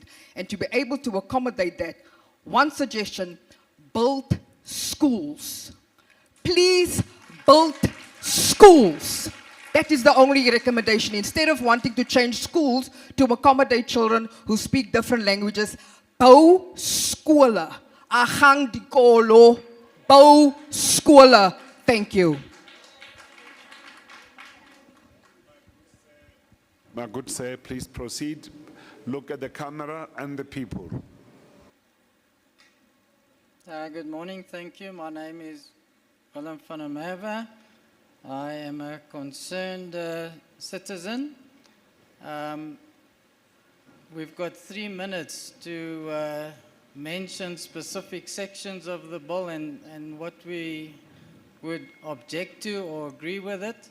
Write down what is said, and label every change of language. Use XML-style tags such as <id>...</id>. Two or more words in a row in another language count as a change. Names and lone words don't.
<en>And to be able to accommodate that, one suggestion, build schools. Please build schools. That is the only recommendation. Instead of wanting to change schools to accommodate children who speak different languages,</en> <af>bou skole.</af> <tn>Agang dikolo,</tn> <af>bou skole.</af> <en>Thank you. My good sir, please proceed. Look at the camera and the people. Good morning, thank you. My name is Willem van der Merwe. I am a concerned citizen. We've got 3 minutes to mention specific sections of the bill and what we would object to or agree with it.</en>